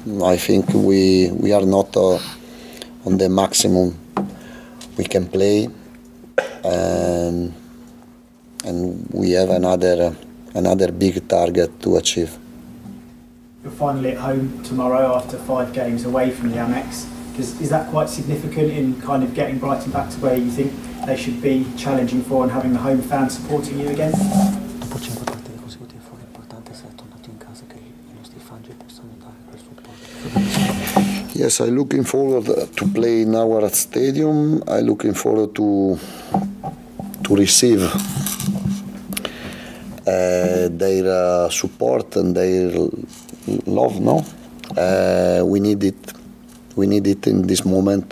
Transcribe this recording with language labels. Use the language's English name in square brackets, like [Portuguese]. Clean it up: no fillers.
[English] I think we are not on the maximum we can play, and we have another big target to achieve. You're finally at home tomorrow after 5 games away from the Amex. Is that quite significant in kind of getting Brighton back to where you think they should be challenging for and having the home fans supporting you again? [Italian] Dopo 5 partite consecutive fuori è importante essere tornato in casa, che i nostri fan ci possano dare quel supporto. [English] Yes, I'm looking forward to play in our stadium. I'm looking forward to receive their support and their love. No, we need it. We need it in this moment.